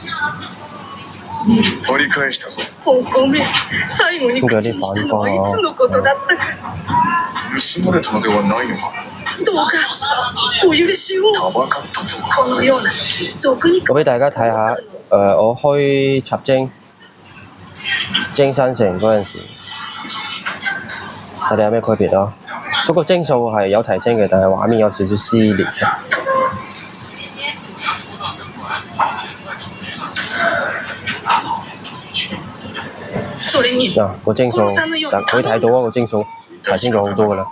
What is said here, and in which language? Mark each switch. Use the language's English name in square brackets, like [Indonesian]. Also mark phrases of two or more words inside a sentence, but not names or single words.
[Japanese] 取り返したぞ。お米、最後に口にしたのはいつのことだったか。盗まれたのではないのか。どうかお許しを。たばかったとは。このような俗に。 [Cantonese] 我俾大家睇下，我開插精新城嗰陣時，睇睇有咩區別咯。不過幀數係有提升嘅，但係畫面有少少撕裂嘅。嗱，個幀數，但可以睇到啊，個幀數提升咗好多㗎啦。